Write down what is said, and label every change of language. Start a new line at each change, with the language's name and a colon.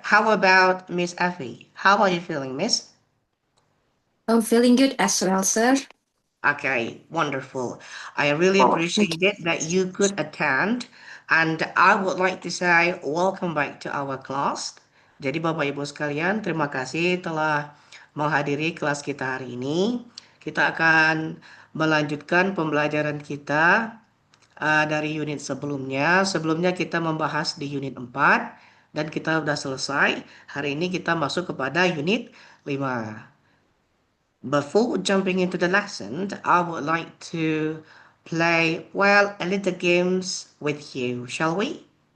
English: How about Miss Effie? How are you feeling, Miss? I'm feeling good as well, sir. Okay, wonderful. I really Oh, thank appreciate it that you could attend. And I would like to say welcome back to our class.
Indonesian: Jadi Bapak Ibu sekalian, terima kasih telah menghadiri kelas kita hari ini. Kita akan melanjutkan pembelajaran kita dari unit sebelumnya. Sebelumnya kita membahas di unit 4 dan kita sudah selesai. Hari ini kita masuk kepada unit 5.
English: Before jumping into the lesson, I would like to play, well, a little games with you, shall we?